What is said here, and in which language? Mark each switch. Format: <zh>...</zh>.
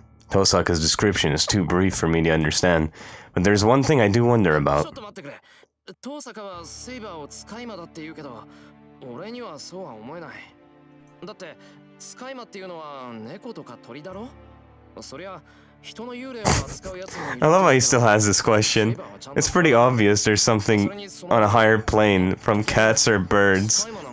<en>Tosaka's description is too brief for me to understand, but there's one thing I do wonder about.</en> <ja>遠坂はセイバーを使い魔だって言うけど、俺にはそうは思えない。だって使い魔っていうのは猫とか鳥だろ。そりゃ人の幽霊を扱うやつもいる。</ja> <en>I love how he still has this question. It's pretty obvious there's something on a higher plane from cats or birds.</en>